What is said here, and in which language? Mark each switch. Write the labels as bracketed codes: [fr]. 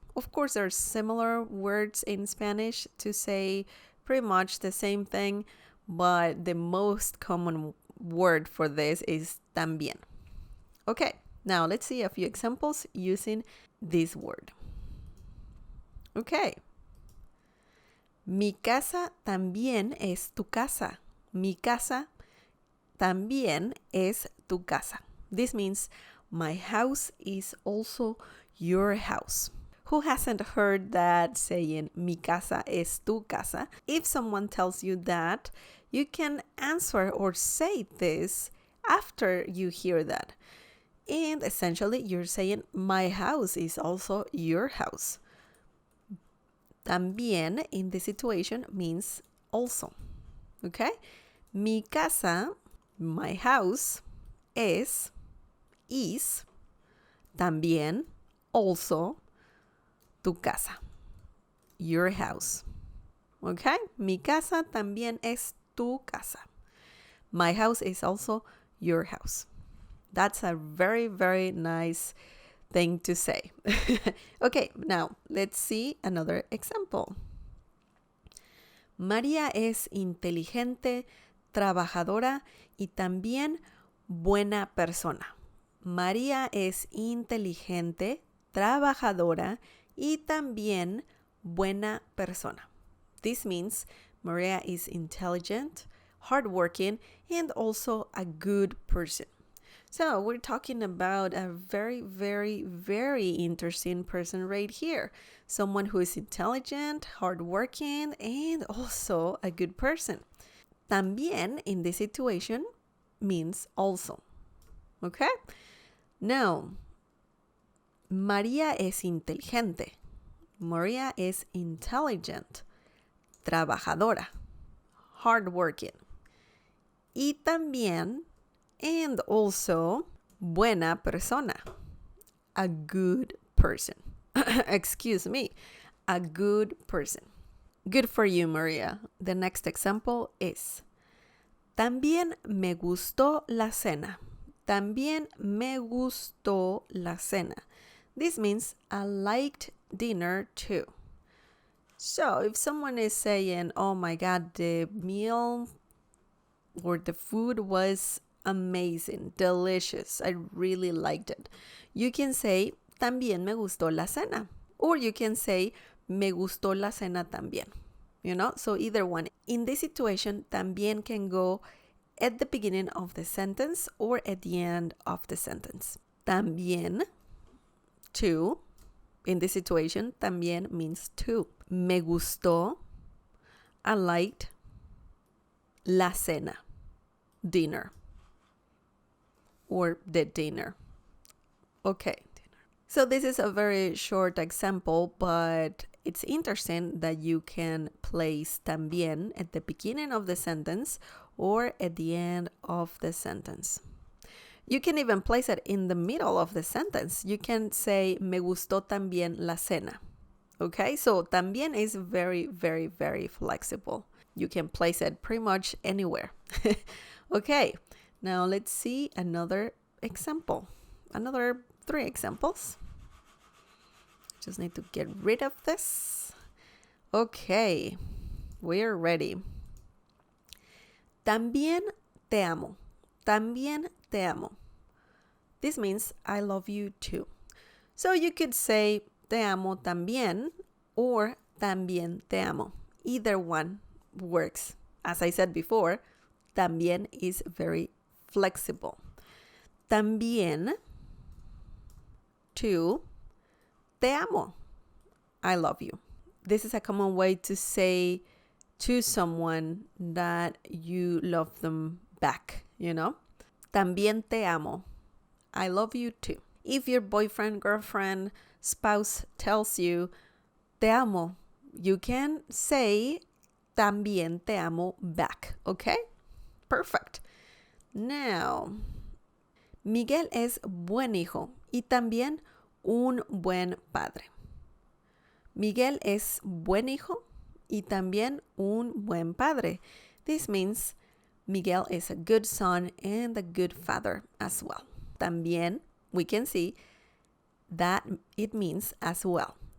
[en] Of course, there are similar words in Spanish to say pretty much the same thing, but the most common word for this is también. Okay, now let's see a few examples using this word. Okay. [es] Mi casa también es tu casa. Mi casa también es tu casa. [en] This means my house is also your house. Who hasn't heard that saying, mi casa es tu casa? If someone tells you that, you can answer or say this after you hear that. And essentially, you're saying, my house is also your house. También, in this situation, means also. Okay? Mi casa, my house, is, también, also, tu casa, your house. Okay? [es] Mi casa también es tu casa. [en] My house is also your house. That's a very, very nice thing to say. Okay, now let's see another example. [es] María es inteligente, trabajadora y también buena persona. María es inteligente, trabajadora y también buena persona. [en] This means Maria is intelligent, hardworking, and also a good person. So we're talking about a very, very, very interesting person right here. Someone who is intelligent, hardworking, and also a good person. También in this situation means also. Okay? Now, [es] María es inteligente. María es intelligent. Trabajadora. Hardworking. Y también, [en] and also, [es] buena persona. [en] A good person. Excuse me. A good person. Good for you, Maria. The next example is, [es] también me gustó la cena. También me gustó la cena. [en] This means I liked dinner too. So if someone is saying, oh my God, the meal or the food was amazing, delicious, I really liked it, you can say, [es] también me gustó la cena. [en] Or you can say, [es] me gustó la cena también. [en] You know, so either one. In this situation, también can go at the beginning of the sentence or at the end of the sentence. También, too. In this situation, también means too. [es] Me gustó, [en] I liked, [es] la cena, [en] dinner, or the dinner. Okay. So this is a very short example, but it's interesting that you can place también at the beginning of the sentence or at the end of the sentence. You can even place it in the middle of the sentence. You can say, [es] me gustó también la cena. [en] Okay, so también is very, very, very flexible. You can place it pretty much anywhere. Okay, Now let's see another example. Another 3 examples. Just need to get rid of this. Okay, we're ready. [es] También te amo. También te amo. [en] This means I love you too. So you could say [es] te amo también [en] or [es] también te amo. [en] Either one works. As I said before, también is very flexible. [es] También to te amo. [en] I love you. This is a common way to say to someone that you love them back, you know? [es] También te amo. [en] I love you too. If your boyfriend, girlfriend, spouse tells you [es] te amo, [en] you can say [es] también te amo [en] back, okay? Perfect. [es] Now, Miguel es buen hijo y también un buen padre. Miguel es buen hijo y también un buen padre. [en] This means Miguel is a good son and a good father as well. También, we can see that it means as well.